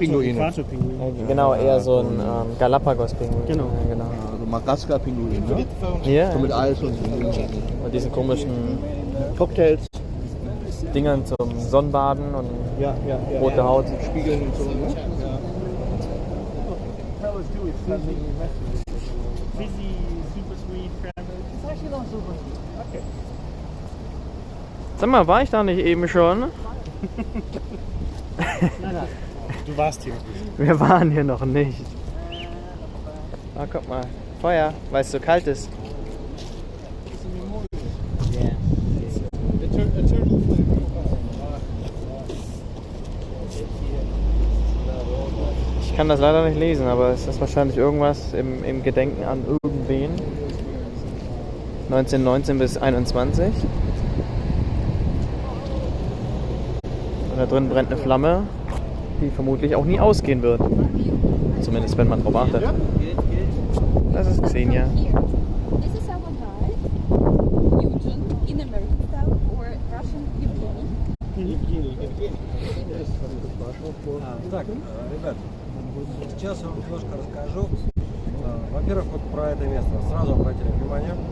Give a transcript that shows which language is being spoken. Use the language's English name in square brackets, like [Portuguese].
[German] Pinguine. Pinguine. Äquator-Pinguine. Genau, eher so ein Galapagos-Pinguin. Genau. Ja, genau. Also Madagaskar-Pinguine, ne? Ja. So mit Eis und Und diesen komischen Cocktails. Dingern zum Sonnenbaden und Ja. rote Haut. Spiegeln und so, ne? [English] Fizzy, super sweet, cranberry. It's actually not super sweet. Okay. [German] Sag mal, war ich da nicht eben schon? Nein. Du warst hier. Wir waren hier noch nicht. Ah, guck mal. Feuer, weil es so kalt ist. Ich kann das leider nicht lesen, aber es ist wahrscheinlich irgendwas im Gedenken an irgendwen. 1919 bis 21. Und da drin brennt eine Flamme, die vermutlich auch nie ausgehen wird. Zumindest wenn man drauf achtet. Das ist Xenia. [English] This is our guide, Eugen, in American style or Russian Evgeny. [Russian] Так, ребят, сейчас я вам немножко расскажу. Во-первых, вот про это место. Сразу обратили внимание.